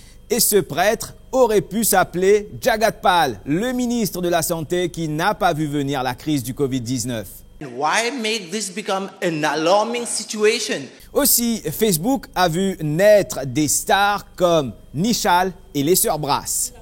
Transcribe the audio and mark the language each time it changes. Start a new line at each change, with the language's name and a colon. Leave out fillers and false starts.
French: Et ce prêtre aurait pu s'appeler Jagat Pal, le ministre de la Santé qui n'a pas vu venir la crise du Covid-19.
English: Why make this become an alarming situation?
French: Aussi, Facebook a vu naître des stars comme Nishal et les sœurs Brass.